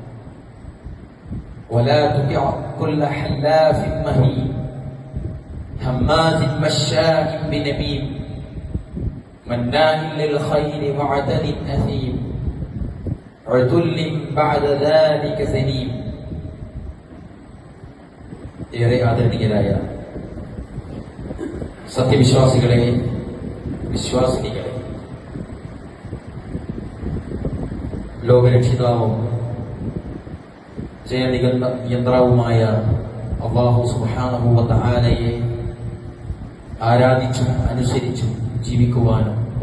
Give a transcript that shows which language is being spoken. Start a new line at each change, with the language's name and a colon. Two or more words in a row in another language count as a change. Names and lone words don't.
Arabic: ولا تطع كل حلاف مهين هماز مشاء بنميم مناع للخير معتد أثيم عتل بعد ذلك زنيم.
Malayalam: ഏറെ ആദരണീയരായ സത്യവിശ്വാസികളെ, വിശ്വാസിനികളെ, ലോകരക്ഷിതാവും ജയനിയന്ത്രവുമായ അല്ലാഹു
Arabic: سبحانه وتعالى
Malayalam: ആരാധിച്ചും അനുസരിച്ചും ജീവിക്കുവാനും